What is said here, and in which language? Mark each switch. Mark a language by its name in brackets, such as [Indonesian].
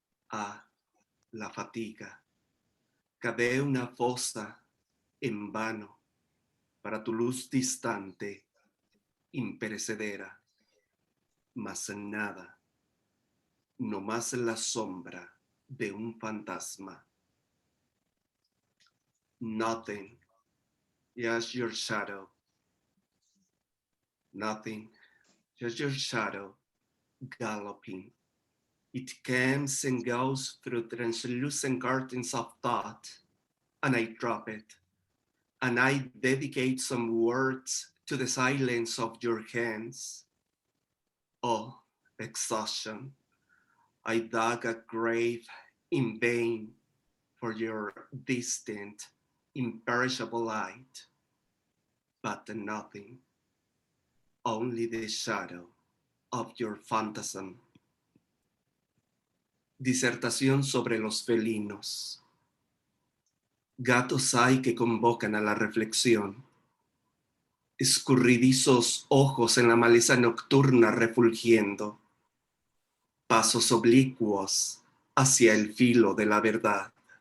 [Spanish] A la fatiga. Cavé una fosa en vano para tu luz distante, imperecedera, mas nada, no más la sombra de un fantasma. [English] Nothing, just your shadow. Nothing, just your shadow, galloping. It comes and goes through translucent curtains of thought, and I drop it, and I dedicate some words to the silence of your hands. Oh, exhaustion, I dug a grave in vain for your distant, imperishable light, but nothing, only the shadow of your phantasm. [Spanish] Disertación sobre los felinos. Gatos hay que convocan a la reflexión. Escurridizos ojos en la maleza nocturna refulgiendo. Pasos oblicuos hacia el filo de la verdad.